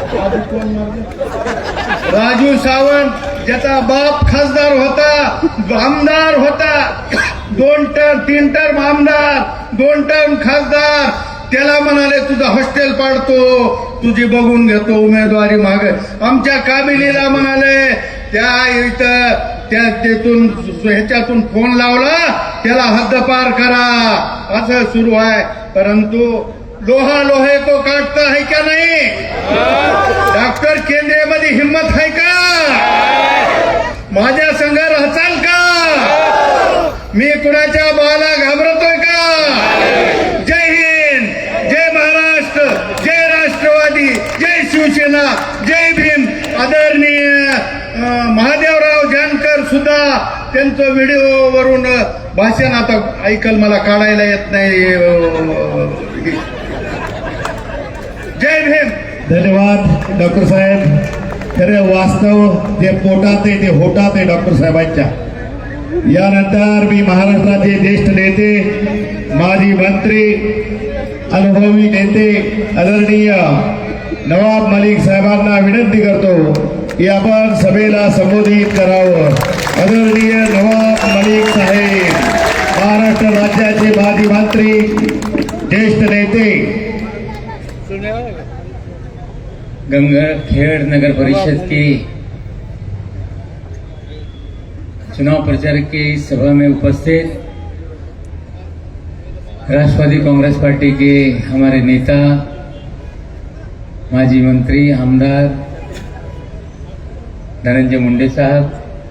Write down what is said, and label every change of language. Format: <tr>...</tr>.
<mr>राजू सावंत, ज्याचा बाप खासदार होता, आमदार होता, 3 टर्म आमदार, 2 टर्म खासदार, त्याला म्हणाले तुझं हॉस्टेल पाडतो, तुझी बघून घेतो उमेदवारी माग. आमच्या काबिलीला म्हणाले, त्यातून ह्याच्यातून फोन लावला, त्याला हद्दपार करा, असं सुरू आहे.</mr> <hi>परंतु लोहा लोहे को काटता है क्या नाही?</hi> <mr>डॉक्टर केंद्रेमध्ये हिंमत आहे का? माझ्या संघ राहचाल का? मी कुणाच्या बाला घाबरतोय का? जय हिंद, जय महाराष्ट्र, जय राष्ट्रवादी, जय शिवसेना, जय भीम. आदरणीय महादेवराव जानकर सुद्धा त्यांचं व्हिडिओवरून भाषण आता ऐकल, मला काढायला येत नाही. जय भीम. धन्यवाद डॉक्टर साहेब. खरं वास्तव जे पोटात आहे ते होटात आहे डॉक्टर साहेबांच्या. यानंतर मी महाराष्ट्राचे ज्येष्ठ नेते, माजी मंत्री, अनुभवी नेते आदरणीय नवाब मलिक साहेबांना विनंती करतो की आपण सभेला संबोधित करावं. आदरणीय नवाब मलिक साहेब, महाराष्ट्र राज्याचे माजी मंत्री, ज्येष्ठ नेते.</mr> <hi>गंगाखेड़ नगर परिषद के चुनाव प्रचार की सभा में उपस्थित राष्ट्रवादी कांग्रेस पार्टी के हमारे नेता, माजी मंत्री, आमदार धनंजय मुंडे साहब,</hi>